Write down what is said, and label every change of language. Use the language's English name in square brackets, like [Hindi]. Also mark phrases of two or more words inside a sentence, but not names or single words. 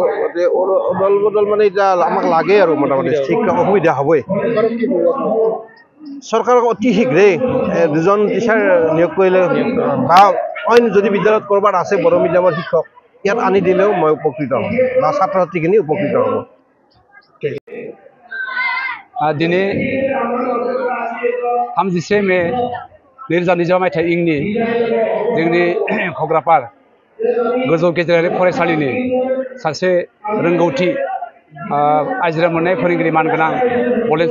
[Assamese] গতিকে অদল বদল মানে এতিয়া আমাক লাগে আৰু মোটামুটি শিক্ষক অসুবিধা হ'বই। চৰকাৰক অতি শীঘ্ৰেই 2জন টিচাৰ নিয়োগ কৰিলে, বা অইন যদি বিদ্যালয়ত ক'ৰবাত আছে বড়ো মিডিয়ামৰ শিক্ষক, ইয়াত আনি দিলেও মই উপকৃত হ'ম, বা ছাত্ৰ ছাত্ৰীখিনি উপকৃত হ'ব। [Bodo] दिनै 30 मे 2020 मायथाइ इंनि जोंनि घग्रापार गोजौ गेजेरारि फरायसालिनि सासे रोंगौथि आजिरा मोननाय फोरोंगिरि मानगोनां बलेन